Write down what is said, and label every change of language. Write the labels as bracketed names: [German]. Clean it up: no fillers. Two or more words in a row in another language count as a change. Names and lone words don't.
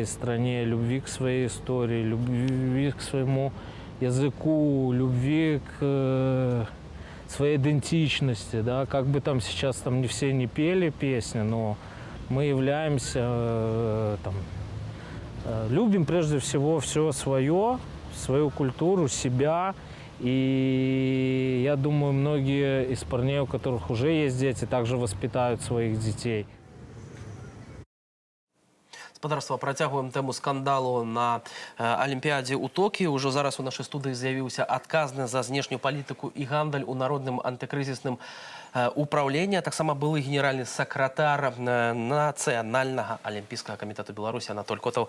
[Russian] стране, любви к своей истории, любви к своему языку, любви к своей идентичности, да, как бы там сейчас там не все не пели песни, но мы являемся, любим прежде всего все свое, свою культуру, себя, и я думаю, многие из парней, у которых уже есть дети, также воспитают своих детей. [Belarusian] Спадарства, працягваем тэму скандалу на Алімпіадзе ў Токіё. Ужо зараз у нашай студыі з'явіўся адказны за знешнюю палітыку і гандаль у народным антыкрызісным управлення. Таксама былы генеральны сакратар Нацыянальнага алімпійскага камітэту Беларусі Анатоль Котаў.